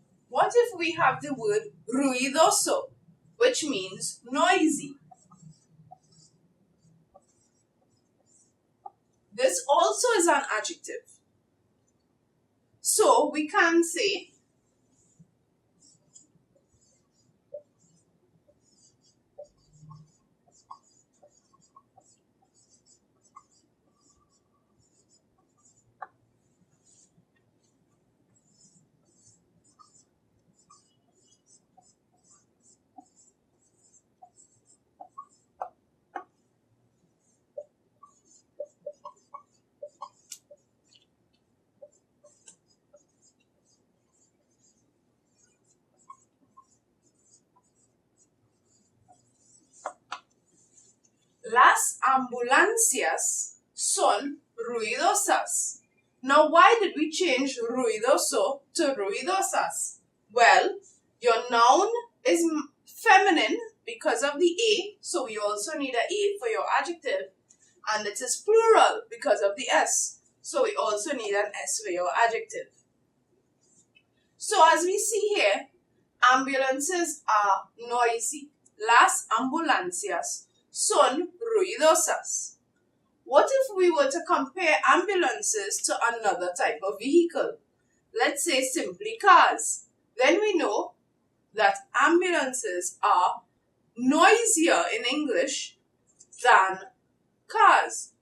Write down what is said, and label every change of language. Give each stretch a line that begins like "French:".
English: What if we have the word ruidoso, which means noisy? This also also is an adjective. So we can say
Spanish: las ambulancias son ruidosas.
English: Now, why did we change ruidoso to ruidosas? Well, your noun is feminine because of the A, so we also need an A for your adjective. And it is plural because of the S, so we also need an S for your adjective. So as we see here, ambulances are noisy.
Spanish: Las ambulancias son ruidosas.
English: What if we were to compare ambulances to another type of vehicle? Let's say simply cars. Then we know that ambulances are noisier in English than cars.